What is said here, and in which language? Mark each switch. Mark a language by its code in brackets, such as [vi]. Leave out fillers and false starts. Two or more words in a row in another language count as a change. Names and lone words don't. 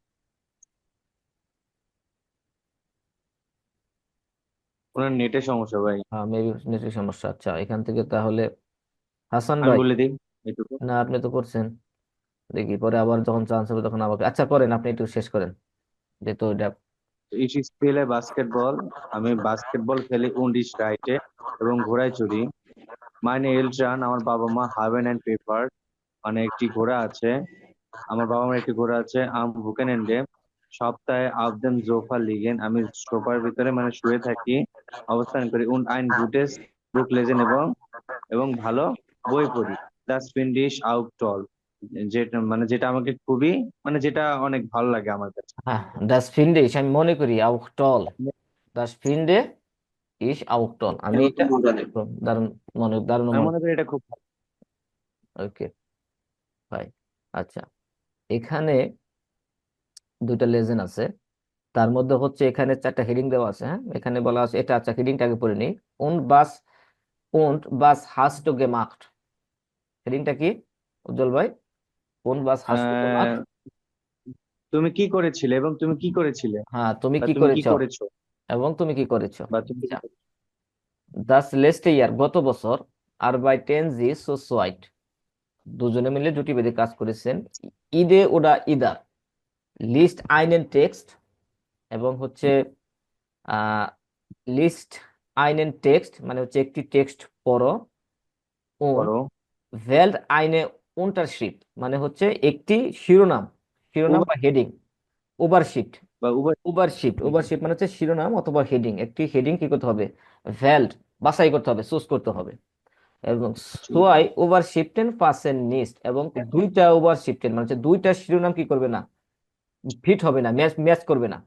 [bn] ওনার নেটের সমস্যা ভাই। মেবি নেটের সমস্যা। আচ্ছা, এখান থেকে তাহলে হাসান আমি ভাই। বলে দিই এইটুকু। না, আপনি তো করছেন, দেখি পরে আবার যখন চান্স হবে তখন আমাকে। আচ্ছা করেন, আপনি একটু শেষ করেন, যেহেতু এটা। [de] Ich spiele [bn] বাস্কেটবল, আমি বাস্কেটবল খেলি [de] und ich reite [bn] এবং ঘোড়ায় চড়ি। [de] meine Eltern, [bn] আমার বাবা মা [de] haben ein Pferd, [bn] মানে একটি ঘোড়া আছে। আমার বাবা মার একটি ঘোড়া আছে। [de] am Wochenende, [bn] সপ্তাহে [de] auf dem Sofa liegen, [bn] আমি সোফার ভিতরে মানে শুয়ে থাকি, অবস্থান করি [de] und ein gutes Buch lesen [bn] এবং ভালো বই পড়ি। [de] das finde ich auch toll, [bn] যেটা মানে যেটা আমাকে খুবই মানে যেটা অনেক ভালো লাগে আমার কাছে। হ্যাঁ, [de] das finde [bn] আমি মনে করি [de] auch toll, das finde ich auch toll, [bn] আমি এটা দারুণ মনে, দারুণ আমি মনে। মনে করি এটা খুব ভালো। ওকে, বাই। আচ্ছা, এখানে দুইটা লেজেন্ড আছে, তার মধ্যে হচ্ছে এখানে চারটা হেডিং দেওয়া আছে। হ্যাঁ, এখানে বলা আছে এটা, আচ্ছা হেডিংটা আগে পড়ে নিই। [de] und was hast du gemacht? [bn] হেডিংটা কি উজ্জ্বল ভাই? [de] und was hast du gemacht? [bn] আহ তুমি কি করেছিলে এবং তুমি কি করেছিলে, হ্যাঁ, তুমি বা কি তুমি কি করেছো করেছো, এবং তুমি কি করেছো। বা তুমি কি আচ্ছা, [de] das letzte Jahr [bn] গত বছর, [de] arbeiten sie zu zweit [bn] দুজনে মিলে জুটি বেঁধে কাজ করেছেন। [de] jede oder jeder, liest einen Text, [bn] এবং হচ্ছে [de] liest einen Text [bn] মানে হচ্ছে একটি টেক্সট পড়ো। [de] und [bn] করো? [de] wählt eine Unterschrift [bn] মানে হচ্ছে একটি শিরোনাম, শিরোনাম উভয় বা হেডিং। ওভারশিট, বা উভয়। ওভারশিট মানে হচ্ছে শিরোনাম অথবা হেডিং, একটি হেডিং কি করতে হবে, ভ্যালড বাছাই করতে হবে, চুজ করতে হবে। এবং [de] zwei Überschriften passen nicht, [bn] এবং দুইটা ওভারশিফটেন মানে হচ্ছে দুইটা শিরোনাম কি করবে না, ফিট হবে না, ম্যাচ ম্যাচ করবে না।